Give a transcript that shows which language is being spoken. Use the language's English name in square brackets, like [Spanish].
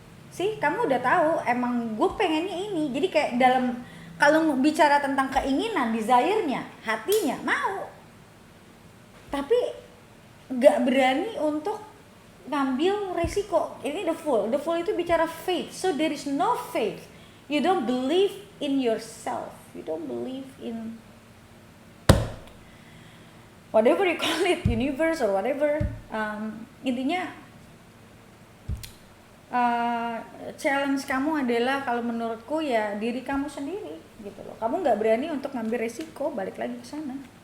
[Indonesian] Sih, kamu udah tahu emang gue pengennya ini. Jadi kayak dalam, kalau bicara tentang keinginan, desire-nya, hatinya mau, tapi gak berani untuk ngambil resiko. Ini the fool itu bicara faith. [English] So there is no faith. You don't believe in yourself. You don't believe in whatever you call it, universe or whatever. [Indonesian] Intinya uh, challenge kamu adalah kalau menurutku ya diri kamu sendiri gitu loh. Kamu nggak berani untuk ngambil resiko, balik lagi ke sana.